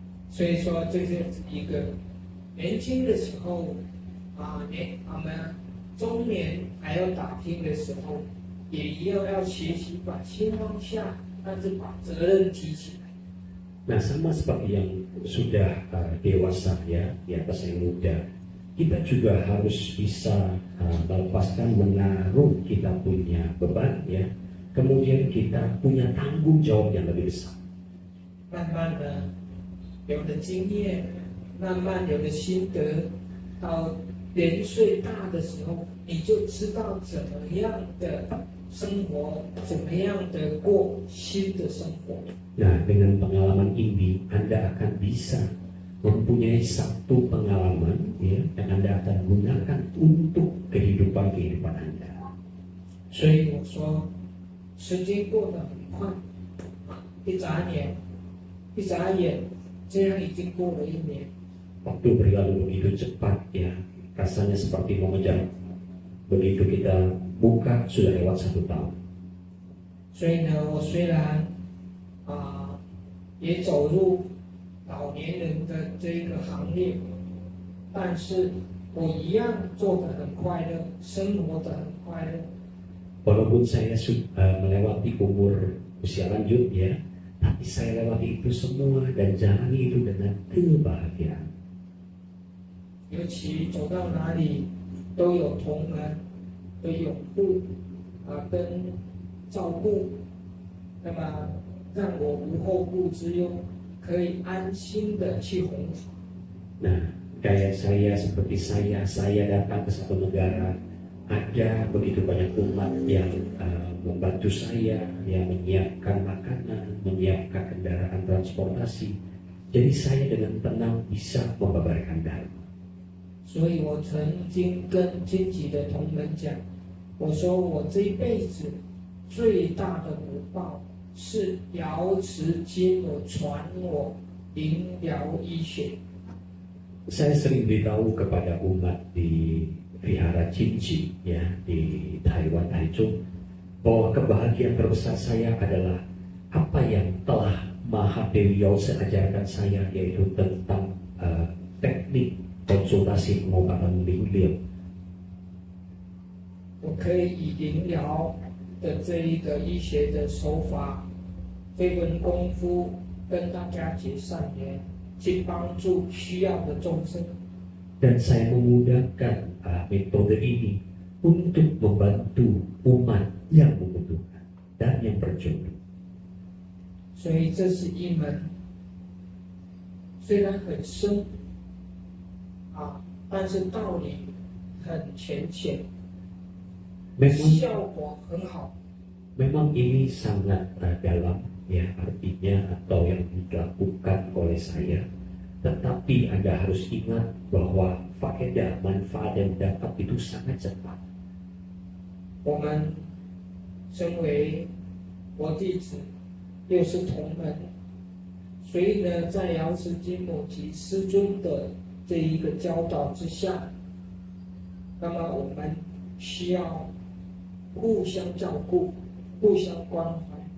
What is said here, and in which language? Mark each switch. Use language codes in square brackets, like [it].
[zh] 所以说，这是一个年轻的时候我们中年还要打拼的时候，也一样要学习把心放下，但是把责任提起来。 [id] Nah sama seperti yang sudah dewasa ya di atas yang muda, kita juga harus bisa melepaskan menaruh kita punya beban ya, kemudian kita punya tanggung jawab yang lebih besar. [zh] 慢慢的有了经验，慢慢有了心得，到年岁大的时候，你就知道怎么样的生活，怎么样的过新的生活。 [id] Nah, dengan pengalaman ini Anda akan bisa mempunyai satu pengalaman ya, yang Anda akan gunakan untuk kehidupan Anda. [zh] 所以我说，时间过得很快，一眨眼，这样已经过了一年。 [id] Waktu berlalu begitu cepat ya, rasanya seperti mengejar. Begitu kita buka sudah lewat 1 tahun. [zh] 所以呢，我虽然也走入老年人的这个行列，但是我一样做得很快乐，生活得很快乐。 [id] Walaupun saya melewati umur usia lanjut ya, tapi saya lewati itu semua dan jalani itu dengan kebahagiaan. [zh] 尤其走到哪里都有同仁的拥护跟照顾，那么让我无后顾之忧，可以安心的去弘法。 [id] Nah, kayak seperti saya datang ke satu negara, ada begitu banyak umat yang membantu saya, yang menyiapkan makanan, menyiapkan kendaraan transportasi. Jadi saya dengan tenang bisa membabarkan dharma. [zh] 所以我曾经跟经济的同仁讲，我说我这一辈子最大的福报是瑶池金我传我灵疗医学。 [id] Saya sering beritahu kepada umat di Vihara Jinji ya di Taiwan Taichung bahwa kebahagiaan terbesar saya adalah apa yang telah Mahadewi Yose ajarkan saya, yaitu tentang teknik konsultasi pengobatan灵疗。 [zh] 我可以以灵疗的这一个医学的手法，这份功夫跟大家结善缘，去帮助需要的众生。 [id] Dan saya memudahkan metode ini untuk membantu umat yang membutuhkan dan yang berjodoh. [zh] 所以这是一门虽然很深但是道理很浅显， [id] Memang [zh] 效果很好。 [id] memang ini sangat dalam, ya artinya atau yang dilakukan oleh saya. Tetapi Anda harus ingat bahwa faedah, manfaat yang dapat itu sangat cepat. [zh] 我们身为佛弟子，又是同门，所以呢，在瑶池金母及师尊的这一个教导之下，那么我们需要互相照顾、互相关怀。